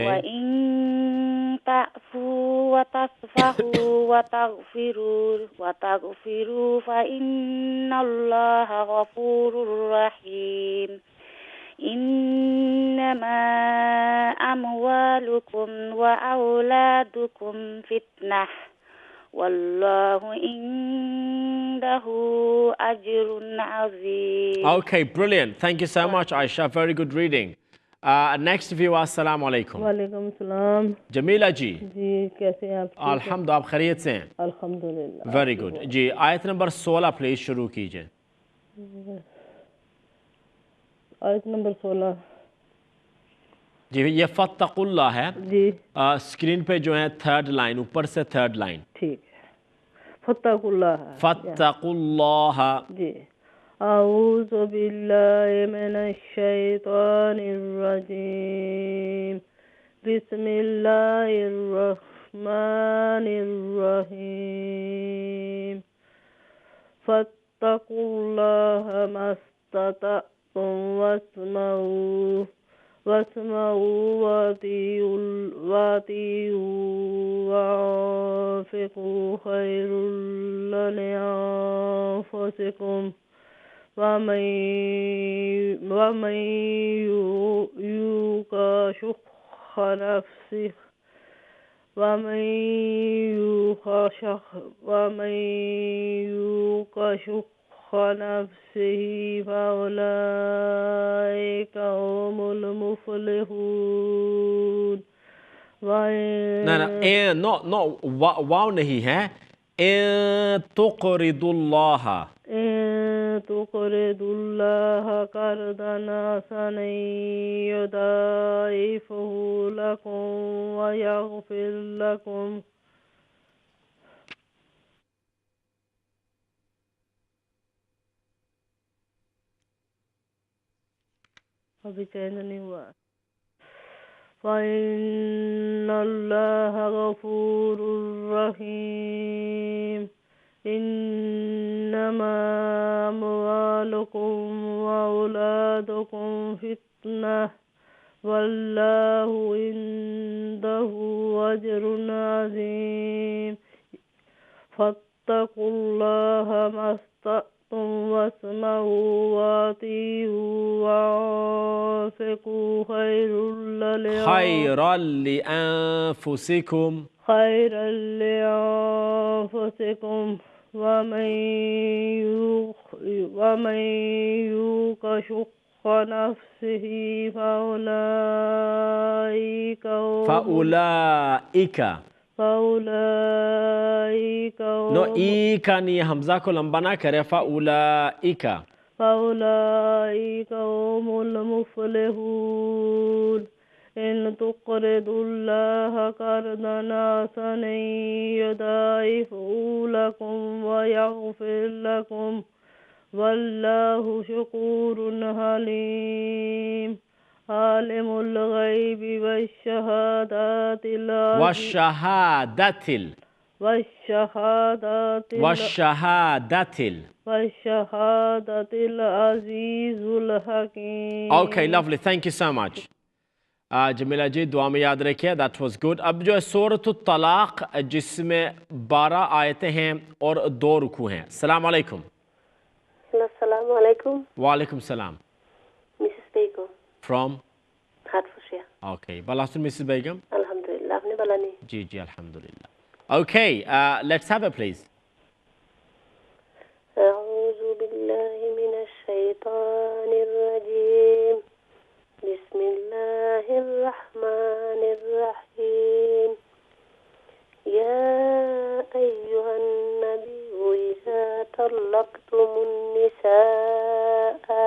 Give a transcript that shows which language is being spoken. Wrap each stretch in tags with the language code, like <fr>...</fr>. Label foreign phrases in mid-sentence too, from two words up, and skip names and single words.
<ar>وإن تعفوا وتصفحوا وتغفروا فإن الله غفور رحيم إنما أموالكم وأولادكم فتنة والله عنده أجر عظيم.</ar> <en>Okay, brilliant. Thank you so much, Aisha. Very good reading. Next viewer,</en> <ar>السلام عليكم. وعليكم السلام</ar> <hi>Jamila ji. जी कैसे हैं आप? Alhamdulillah, आप खैरियत से हैं?</hi> <ar>अल्हम्दुलिल्लाह।</ar> <en>Very good.</en> <hi>जी, आयत नंबर 16 प्लीज शुरू कीजिए। आयत नंबर 16 जी, ये फत्तकुल्लाह है। जी स्क्रीन पे जो है</hi> <en>third line,</en> <hi>ऊपर से</hi> <en>third line.</en> <hi>ठीक है। फत्तकुल्लाह</hi> <ar>फत्तकुल्लाह। जी أعوذ بالله من الشيطان الرجيم بسم الله الرحمن رحيم فاتقوا الله ما استطعتم واسمعوا وأطيعوا وأنفقوا خيرا لأنفسكم ومن يوق شح نفسه فأولئك هم المفلحون.</ar> <en>No,</en> <hi>वाव नहीं है।</hi> <ar>तुक़रिदुल्लाह قرضا حسنا يضاعفه لكم ويغفر لكم.</ar> <hi>अभी चेंज नहीं हुआ।</hi> <ar>فإن الله غفور رحيم إنما أموالكم وأولادكم فتنة والله عنده أجر عظيم فاتقوا الله ما استطعتم واسمعوا وأطيعوا وأنفقوا خيرا لأنفسكم ومن يوق شح نفسه فأولئك</ar> <hi>नो ई का नहीं, हमजा को लंबा ना करे।</hi> <ar>फअउलाइका هم المفلحون إن تقرضوا الله قرضا حسنا يضاعفه لكم ويغفر لكم والله شكور حليم عالم الغيب والشهادة العزيز الحكيم.</ar> <en>Okay, lovely. Thank you so much.</en> <hi>जमीला जी, दुआ में याद रखिए।</hi> <en>That was good.</en> <hi>अब जो है सूरत तलाक, जिसमें 12 आयतें हैं और 2 रुकू हैं।</hi> <ar>السلام عليكم. السلام عليكم. وعليكم السلام.</ar> <en>Mrs. Begum From? Hertfordshire. Okay. Balasun Mrs. Begum?</en> <ar>Alhamdulillah.</ar> <syl>আপনে বালা নি.</syl> <hi>जी जी, अल्हम्दुलिल्लाह।</hi> <en>Okay, let's have it please.</en> <ar>أعوذ بالله من الشيطان الرجيم بسم الله الرحمن الرحيم يا أيها النبي إذا طلقتم النساء</ar>